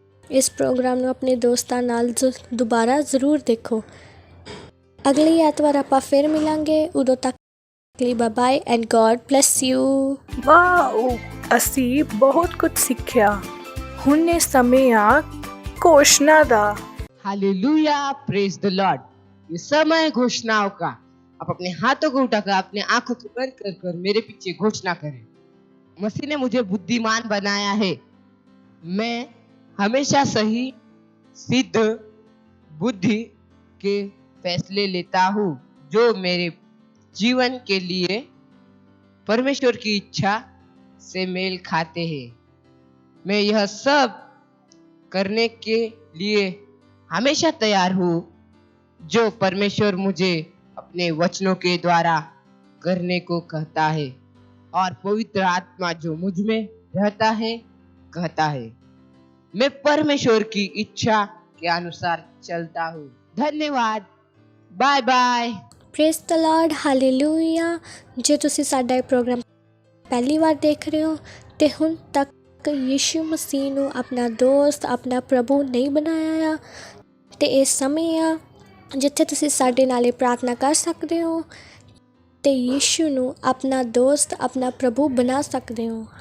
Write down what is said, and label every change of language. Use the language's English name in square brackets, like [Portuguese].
[Punjabi] ਇਸ ਪ੍ਰੋਗਰਾਮ ਨੂੰ ਆਪਣੇ ਦੋਸਤਾਂ ਨਾਲ ਦੁਬਾਰਾ ਜ਼ਰੂਰ ਦੇਖੋ। ਅਗਲੀ ਐਤਵਾਰ ਆਪਾਂ ਫਿਰ ਮਿਲਾਂਗੇ। ਉਦੋਂ ਤੱਕ ਲਈ [English] Bye bye and god bless you. [Punjabi] Wow, ਅਸੀਂ ਬਹੁਤ ਕੁਝ ਸਿੱਖਿਆ। ਹੁਣ ਇਹ ਸਮੇਂ ਆ घोषणा दा। [Hindi] Hallelujah, [English] Praise the Lord. [Hindi] ये समय घोषणाओं का। आप अपने हाथों को उठाकर अपने आंखों को बंद कर कर मेरे पीछे घोषणा करें। मसीह ने मुझे बुद्धिमान बनाया है। मैं हमेशा सही सिद्ध बुद्धि के फैसले लेता हूँ जो मेरे जीवन के लिए परमेश्वर की इच्छा से मेल खाते हैं। मैं यह सब करने के लिए हमेशा तैयार हूँ जो परमेश्वर मुझे अपने वचनों के द्वारा करने को कहता है, और पवित्र आत्मा जो मुझ में रहता है कहता है मैं परमेश्वर की इच्छा के अनुसार चलता हूँ। धन्यवाद, bye bye. [English] Praise the Lord. Hallelujah. [Punjabi] ਜੇ ਤੁਸੀਂ ਸਾਡਾ ਇਹ ਪ੍ਰੋਗਰਾਮ ਪਹਿਲੀ ਵਾਰ ਦੇਖ ਰਹੇ ਹੋ ਤੇ ਹੁਣ ਤੱਕ ਯੀਸ਼ੂ ਮਸੀਹ ਨੂੰ ਆਪਣਾ ਦੋਸਤ, ਆਪਣਾ ਪ੍ਰਭੂ ਨਹੀਂ ਬਣਾਇਆ ਆ, ਤੇ ਇਹ ਸਮੇਂ ਆ ਜਿੱਥੇ ਤੁਸੀਂ ਸਾਡੇ ਨਾਲ ਇਹ ਪ੍ਰਾਰਥਨਾ ਕਰ ਸਕਦੇ ਹੋ ਤੇ ਯੀਸ਼ੂ ਨੂੰ ਆਪਣਾ ਦੋਸਤ, ਆਪਣਾ ਪ੍ਰਭੂ ਬਣਾ ਸਕਦੇ ਹੋ।